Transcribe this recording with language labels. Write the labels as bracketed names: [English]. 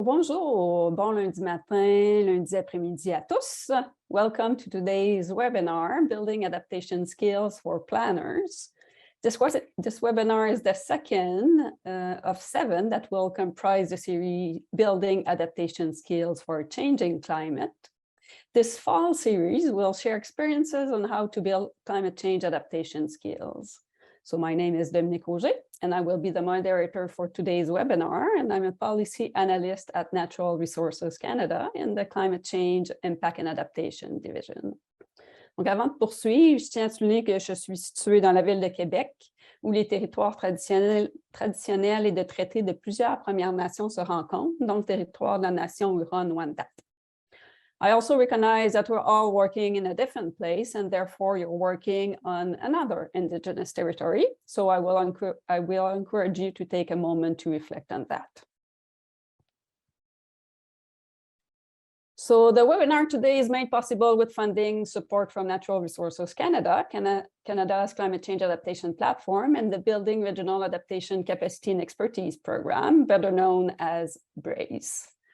[French] Bonjour, bon lundi matin, lundi après-midi à tous. [English] Welcome to today's webinar, Building Adaptation Skills for Planners. This webinar is the second of 7 that will comprise the series Building Adaptation Skills for a Changing Climate. This fall series will share experiences on how to build climate change adaptation skills. So my name is Dominique Auger, and I will be the moderator for today's webinar, and I'm a policy analyst at Natural Resources Canada in the Climate Change, Impact and Adaptation Division. [French] Donc avant de poursuivre, je tiens à souligner que je suis située dans la ville de Québec, où les territoires traditionnels et de traités de plusieurs Premières Nations se rencontrent, dont le territoire de la nation Huron-Wendat. [English] I also recognize that we're all working in a different place, and therefore you're working on another Indigenous territory. So I will encourage you to take a moment to reflect on that. So the webinar today is made possible with funding support from Natural Resources Canada, Canada's climate change adaptation platform, and the Building Regional Adaptation Capacity and Expertise Program, better known as BRACE.